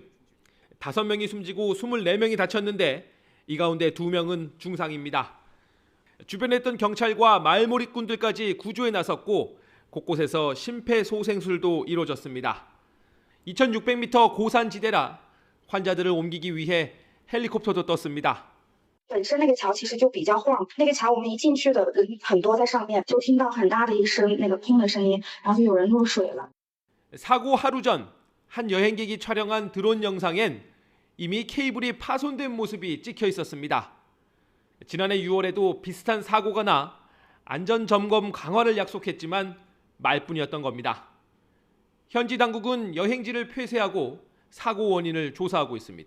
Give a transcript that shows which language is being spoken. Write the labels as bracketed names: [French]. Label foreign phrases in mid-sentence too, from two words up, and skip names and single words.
[Korean] 5명이 숨지고 24명이 다쳤는데 이 가운데 2명은 중상입니다. 주변에 있던 경찰과 마을몰이꾼들까지 구조에 나섰고 곳곳에서 심폐소생술도 이루어졌습니다. 2600m 고산지대라 환자들을 옮기기 위해 헬리콥터도 떴습니다. [Chinese] 本身那个桥其实就比较晃，那个桥我们一进去的人很多在上面，就听到很大的一声那个砰的声音，然后就有人落水了。 [Korean] 사고 하루 전 한 여행객이 촬영한 드론 영상엔 이미 케이블이 파손된 모습이 찍혀 있었습니다. 지난해 6월에도 비슷한 사고가 나 안전점검 강화를 약속했지만 말뿐이었던 겁니다. 현지 당국은 여행지를 폐쇄하고 사고 원인을 조사하고 있습니다.